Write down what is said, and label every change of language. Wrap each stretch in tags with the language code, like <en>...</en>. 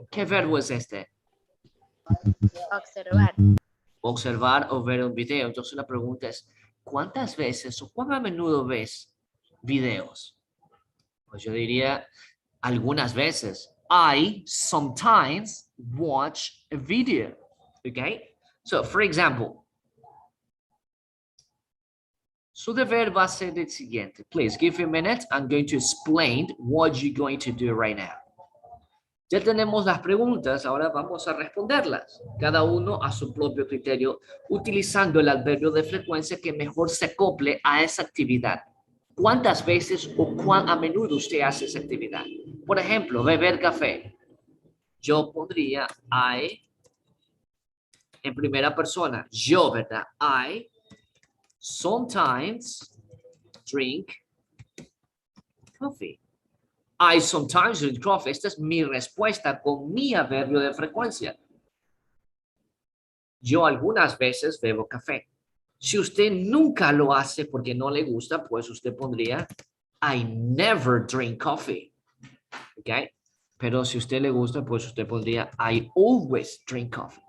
<es>¿Qué verbo es este? Observar. Observar o ver un video. Entonces la pregunta es, ¿cuántas veces o cuán a menudo ves videos? Pues yo diría algunas veces.</es> <en>I sometimes watch a video. Okay? So, for example,</en> <es>su deber va a ser el siguiente.</es> <en>Please give me a minute. I'm going to explain what you're going to do right now.</en> <es>Ya tenemos las preguntas, ahora vamos a responderlas, cada uno a su propio criterio, utilizando el adverbio de frecuencia que mejor se acople a esa actividad. ¿Cuántas veces o cuán a menudo usted hace esa actividad? Por ejemplo, beber café. Yo pondría I en primera persona. Yo, ¿verdad?</es> <en>I sometimes drink coffee. I sometimes drink coffee.</en> <es>Esta es mi respuesta con mi adverbio de frecuencia. Yo algunas veces bebo café. Si usted nunca lo hace porque no le gusta, pues usted pondría</es> <en>I never drink coffee.</en> <es>¿Ok? Pero si a usted le gusta, pues usted pondría</es> <en>I always drink coffee.</en>